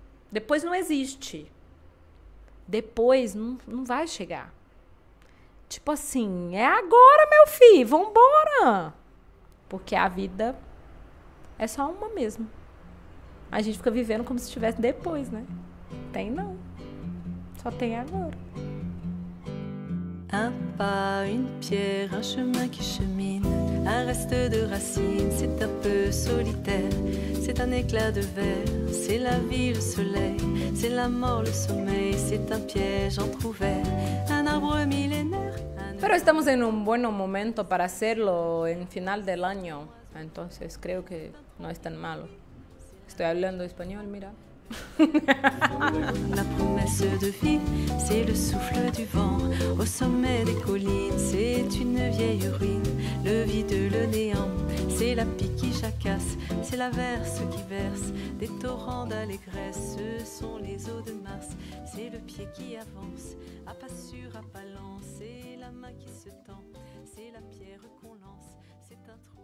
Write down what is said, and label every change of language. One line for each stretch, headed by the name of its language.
Portuguese: Depois não existe. Depois não vai chegar. Tipo assim, é agora, meu filho, vambora. Porque a vida é só uma mesmo. A gente fica vivendo como se estivesse depois, né? Tem não. Só tem agora.
French: Un pas, une pierre, un chemin qui chemine, un reste de racines, c'est un peu solitaire, c'est un éclat de verre, c'est la vie, le soleil, c'est la mort, le sommeil, c'est un piège entrouvert, un arbre millénaire.
Spanish: Pero estamos en un buen momento para hacerlo en final del año, entonces creo que no es tan malo. Estoy hablando español, mira.
French: La promesse de vie, c'est le souffle du vent au sommet des collines, c'est une vieille ruine, le vide, le néant, c'est la pique qui jacasse, c'est l'averse qui verse des torrents d'allégresse, ce sont les eaux de Mars, c'est le pied qui avance, à pas sûr, à pas lent, c'est la main qui se tend, c'est la pierre qu'on lance, c'est un